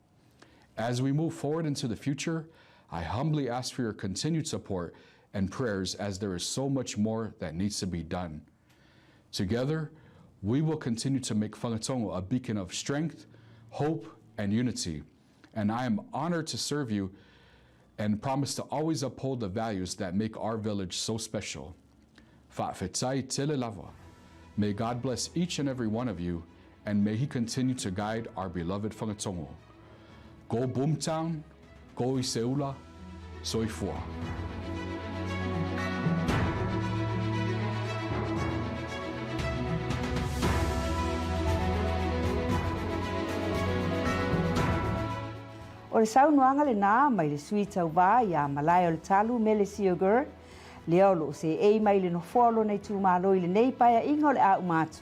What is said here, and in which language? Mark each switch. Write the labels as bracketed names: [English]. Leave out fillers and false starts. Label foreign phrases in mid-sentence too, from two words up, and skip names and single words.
[English] As we move forward into the future, I humbly ask for your continued support and prayers, as there is so much more that needs to be done. Together, we will continue to make Whangatongo a beacon of strength, hope, and unity. And I am honored to serve you and promise to always uphold the values that make our village so special. [Samoan] Fa'afetai tele lava. [English] May God bless each and every one of you, and may He continue to guide our beloved Whangatongo. Go Boomtown, go i Seula, soifua. [Samoan] O le saunoaga lenā mai le sui tauvā ia malae o le talu me le Seogur, lea o loo se ei mai le nofoa o lona itumālo i lenei paeaʻiga o le a umatu.